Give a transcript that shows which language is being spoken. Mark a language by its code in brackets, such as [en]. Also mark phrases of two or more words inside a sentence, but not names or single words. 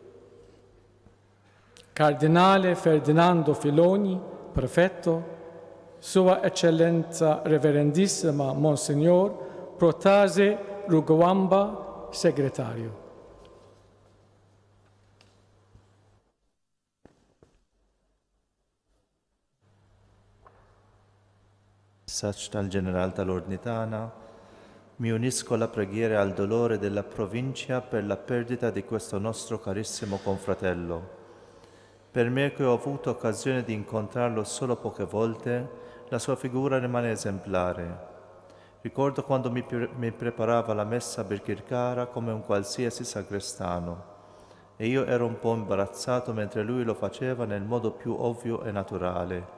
[it] Cardinale Ferdinando Filoni, prefetto, Sua Eccellenza Reverendissima Monsignor Protase Rugwamba, segretario. [mt] Messaggio tal-Ġeneral tal-Ordni tagħna, [it] mi unisco alla preghiera al dolore della provincia per la perdita di questo nostro carissimo confratello. Per me che ho avuto occasione di incontrarlo solo poche volte, la sua figura rimane esemplare. Ricordo quando mi preparava la messa birkirkara come un qualsiasi sacrestano e io ero un po' imbarazzato mentre lui lo faceva nel modo più ovvio e naturale.